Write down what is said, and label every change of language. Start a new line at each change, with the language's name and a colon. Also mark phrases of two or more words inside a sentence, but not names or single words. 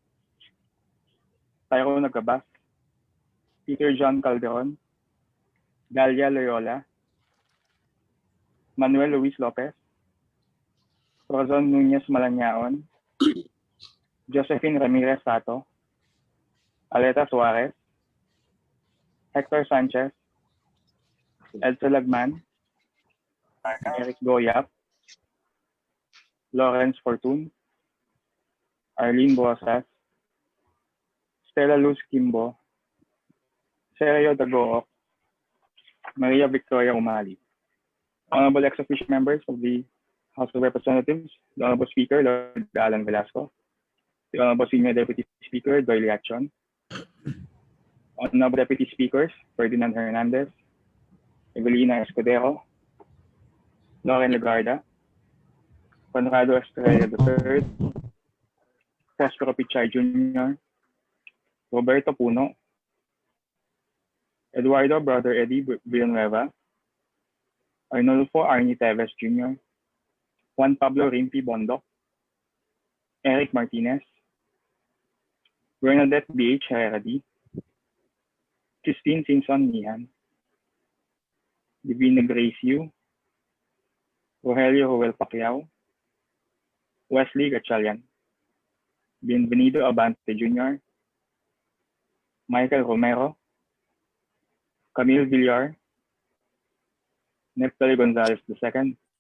English: Tyrone Nagabas, Peter John Calderon, Dalia Loyola, Manuel Luis Lopez, Rozon Nunez Malanyaon, Josephine Ramirez Sato, Aleta Suarez, Hector Sanchez, Edsa Lagman, Eric Goyap, Lawrence Fortun, Arlene Bosas, Stella Luz Kimbo, Sergio Dagook, Maria Victoria Umali. Honorable ex-officio members of the House of Representatives, the Honorable Speaker, Lord Alan Velasco, the Honorable Senior Deputy Speaker, Doyle Atchon, Honorable Deputy Speakers, Ferdinand Hernandez, Evelina Escudero, Lauren Legarda, Conrado Estrella III, Prospero Pichay Jr., Roberto Puno, Eduardo Brother Eddie Villanueva, Arnulfo Arnie Teves Jr., Juan Pablo Rimpi Bondoc, Eric Martinez, Bernadette B.H. Herradi, Christine Simpson Nihan, Divina Grace Yu, Rogelio Joel Pacquiao, Wesley Gatchalian, Bienvenido Abante Jr., Michael Romero, Camille Villar, Neftali Gonzalez II,